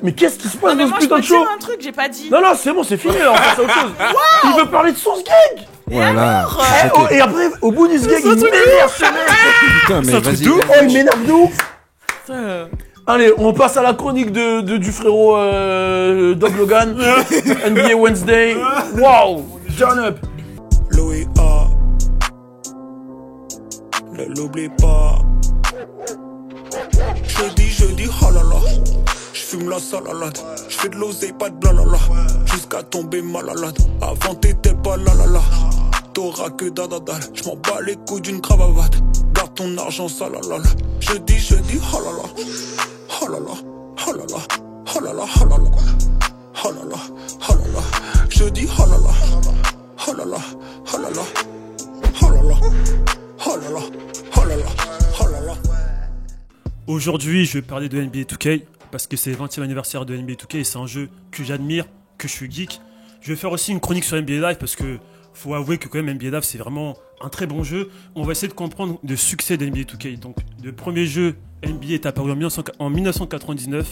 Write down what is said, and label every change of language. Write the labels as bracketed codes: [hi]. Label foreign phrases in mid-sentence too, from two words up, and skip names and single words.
[fr] mais qu'est-ce qui se passe Non, mais dans moi, ce je peux putain de te show? dire un truc, j'ai pas dit. Non, c'est bon, c'est fini, là, on passe à autre chose. Il veut parler de son gag. Voilà. alors, je suis Oh, choqué. et après, au bout du gag, il m'énerve, ce mec. Putain, mais vas-y. Oh, il m'énerve de ouf. Putain. Allez, on passe à la chronique du frérot Doug Logan. [en] NBA Wednesday. Wow, turn up. [fr] Louis A. Ne l'oublie pas. Jeudi, oh là là. J'fume la salalade. J'fais de l'oseille, pas de blablabla. Jusqu'à tomber malade. Avant t'étais pas là là là. T'auras que dadadal. J'm'en bats les couilles d'une cravate. Garde ton argent, salalala. Jeudi, oh là là. Oh là là, oh là là. Oh là là, oh là là. Oh là là, oh là là. Jeudi, oh là là. Oh là là, oh là là. Oh là là, oh là là, oh là là, oh là là. Aujourd'hui, je vais parler de NBA 2K parce que c'est le 20e anniversaire de NBA 2K et c'est un jeu que j'admire, que je suis geek. Je vais faire aussi une chronique sur NBA Live parce que faut avouer que quand même NBA Live c'est vraiment un très bon jeu. On va essayer de comprendre le succès de NBA 2K. Donc le premier jeu NBA est apparu en 1999.